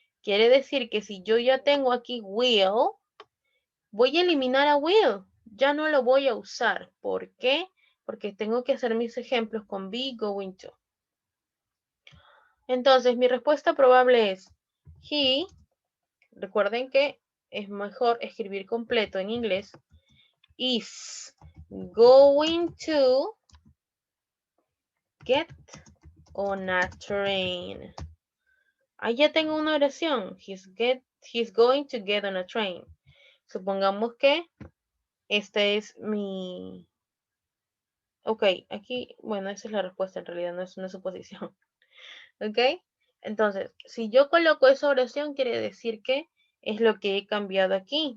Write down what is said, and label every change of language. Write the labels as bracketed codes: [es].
[es] Quiere decir que si yo ya tengo aquí will, voy a eliminar a will. Ya no lo voy a usar. ¿Por qué? Porque tengo que hacer mis ejemplos con be going to. Entonces, mi respuesta probable es he. Recuerden que es mejor escribir completo en inglés. [en] Is going to get on a train. [es] Ahí ya tengo una oración. [en] He's going to get on a train. [es] Supongamos que esta es mi... Ok, aquí, bueno, esa es la respuesta en realidad, no es una suposición. ¿Ok? Entonces, si yo coloco esa oración, quiere decir que es lo que he cambiado aquí.